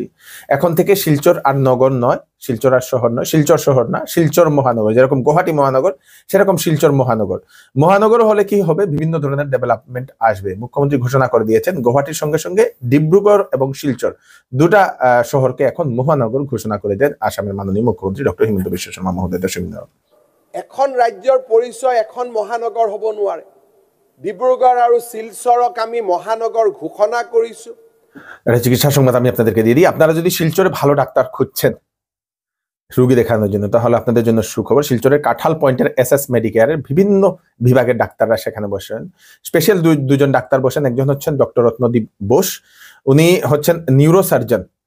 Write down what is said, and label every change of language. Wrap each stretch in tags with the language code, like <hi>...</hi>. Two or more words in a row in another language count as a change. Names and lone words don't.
<bn>এখন থেকে শিলচর আর নগর নয়, শিলচর আর শহর নয়, শিলচর শহর না, শিলচর মহানগর। যেরকম গুয়াহাটি মহানগর, সেরকম শিলচর মহানগর। মহানগর হলে কি হবে? বিভিন্ন ধরনের ডেভেলপমেন্ট আসবে। মুখ্যমন্ত্রী ঘোষণা করে দিয়েছেন গুয়াহাটির সঙ্গে সঙ্গে ডিব্রুগড় এবং শিলচর দুটা শহরকে এখন মহানগর ঘোষণা করে দেন আসামের মাননীয় মুখ্যমন্ত্রী ডক্টর হিমন্ত বিশ্ব শর্মা মহোদয়।</bn> <as>এখন ৰাজ্যৰ পৰিচয় এখন মহানগৰ হ'ব নোৱাৰে। ডিব্ৰুগড় আৰু শিলচৰক আমি মহানগৰ ঘোষণা কৰিছো।</as> <bn>চিকিৎসা সংবাদ আমি আপনাদেরকে দিয়ে দিই। আপনারা যদি শিলচরে ভালো ডাক্তার খুঁজছেন রোগী দেখানোর জন্য, তাহলে আপনাদের জন্য সুখবর। শিলচরের কাঁঠাল পয়েন্টের এসএস মেডিকেয়ারের বিভিন্ন বিভাগের ডাক্তাররা সেখানে বসেন। স্পেশাল দুজন ডাক্তার বসেন। একজন হচ্ছেন ডক্টর রত্নদীপ বোস, উনি হচ্ছেন নিউরোসার্জন।</bn>